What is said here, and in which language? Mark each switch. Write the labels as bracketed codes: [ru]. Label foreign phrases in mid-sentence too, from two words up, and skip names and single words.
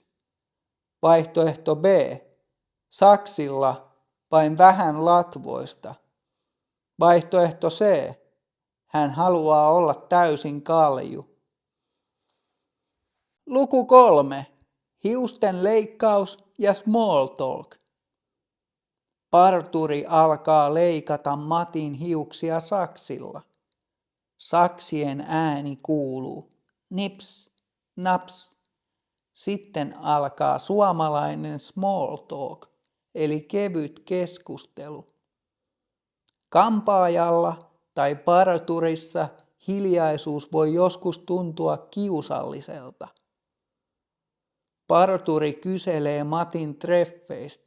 [fi] Vaihtoehto B. Saksilla vain vähän latvoista. Vaihtoehto C. Hän haluaa olla täysin kalju. Luku 3. Hiusten leikkaus ja [en] small talk. [fi] Parturi alkaa leikata Matin hiuksia saksilla. Saksien ääni kuuluu. Nips, naps. Sitten alkaa suomalainen [en] small talk, [fi] eli kevyt keskustelu. Kampaajalla tai parturissa hiljaisuus voi joskus tuntua kiusalliselta. Parturi kyselee Matin treffeistä.